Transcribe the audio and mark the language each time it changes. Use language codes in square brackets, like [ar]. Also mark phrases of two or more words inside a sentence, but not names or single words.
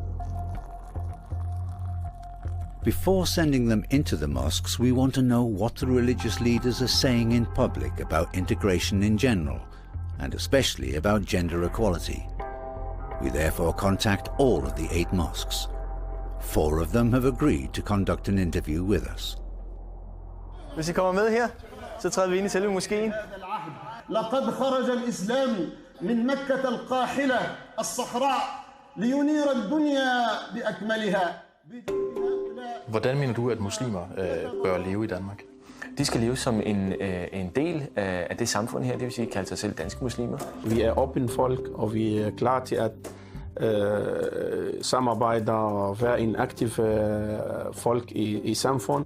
[en] Before sending them into the mosques, we want to know what the religious leaders are saying in public about integration in general, and especially about gender equality. We therefore contact all of the 8 mosques. 4 of them have agreed to conduct an interview with us. [da] Hvis I kommer med her, så træder vi ind i selve moskeen. [ar] لقد خرج الإسلام من مكة القاحلة الصحراء لينير الدنيا بأكملها. [da] Hvordan mener du, at muslimer bør leve i Danmark? De skal leve som en del af det samfund her, det vil sige, kalde sig selv danske muslimer. Vi er åbne folk, og vi er klar til at samarbejde og være en aktiv folk i samfund.